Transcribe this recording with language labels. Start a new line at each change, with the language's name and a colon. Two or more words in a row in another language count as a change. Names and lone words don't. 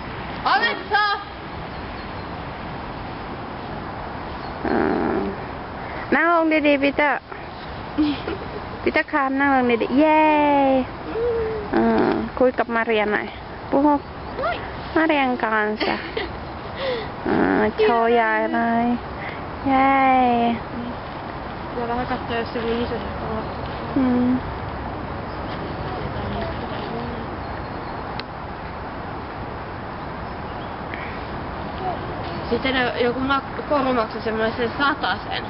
Thai: นั่งลงดีๆปีเตอร์คามนั่งลงดีๆเย้คุยกับมาเรียนหน่อยปุ๊บมาเรียนกันจ้ะโชว์ยายเลยเย้
Finnish: vähän katsoa, jos se oli iso se kala. Sitten joku koru maksoi semmoisen 100.